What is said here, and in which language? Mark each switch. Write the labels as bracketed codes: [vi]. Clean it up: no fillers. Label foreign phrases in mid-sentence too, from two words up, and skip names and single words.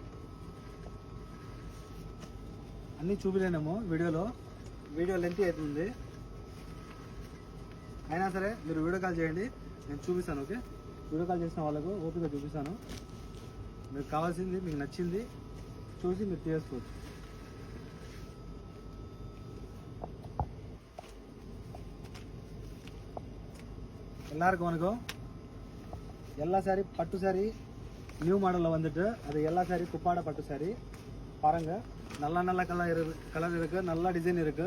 [te] అన్నీ చూపిలేనేమో [en] video length [te] అవుతుంది. అయినా సరే మీరు [en] video call [te] చేయండి, నేను చూపిస్తాను, ఓకే. [en] video call [te] చేసిన వాళ్ళకు ఓపిక చూపిస్తాను. మీకు కావాల్సింది మీకు నచ్చింది చూసి మీరు చేసుకోవచ్చు. [ta] எல்லாருக்கும் வணக்கம். எல்லா சாரி பட்டு சாரி நியூ மாடலில் வந்துட்டு அது எல்லா சாரி குப்பாட பட்டு சாரி பாருங்க. நல்ல கலர் இருக்கு, நல்ல டிசைன் இருக்கு.